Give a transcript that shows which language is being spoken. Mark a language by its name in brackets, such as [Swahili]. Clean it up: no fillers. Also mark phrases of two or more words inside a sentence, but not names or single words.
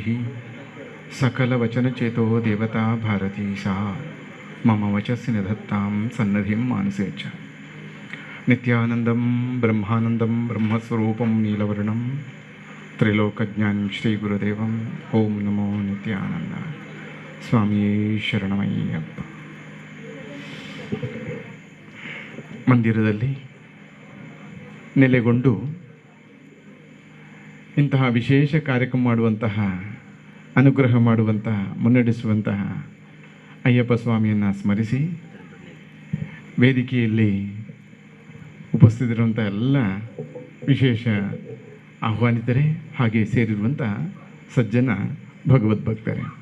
[Sanskrit] सकलवचनचेतो देवता भारती सा मम वचस्य निधत्तां सन्निधिं मानसे च नित्यानन्दं ब्रह्मानन्दं ब्रह्मस्वरूपं नीलवर्णं त्रिलोकज्ञानं श्रीगुरुदेवं ॐ नमो नित्यानन्द स्वामिये शरणमಯ್ಯಪ್ಪ. [Kannada] ಮಂದಿರದಲ್ಲಿ ನೆಲೆಗೊಂಡು ಇಂತಹ ವಿಶೇಷ ಕಾರ್ಯಕ್ರಮ ಮಾಡುವಂತಹ, ಅನುಗ್ರಹ ಮಾಡುವಂತಹ, ಮುನ್ನಡೆಸುವಂತಹ ಅಯ್ಯಪ್ಪ ಸ್ವಾಮಿಯನ್ನು ಸ್ಮರಿಸಿ ವೇದಿಕೆಯಲ್ಲಿ ಉಪಸ್ಥಿತರಿರುವಂಥ ಎಲ್ಲ ವಿಶೇಷ ಆಹ್ವಾನಿತರೆ, ಹಾಗೆ ಸೇರಿರುವಂತಹ ಸಜ್ಜನ ಭಗವದ್ಭಕ್ತರೆ,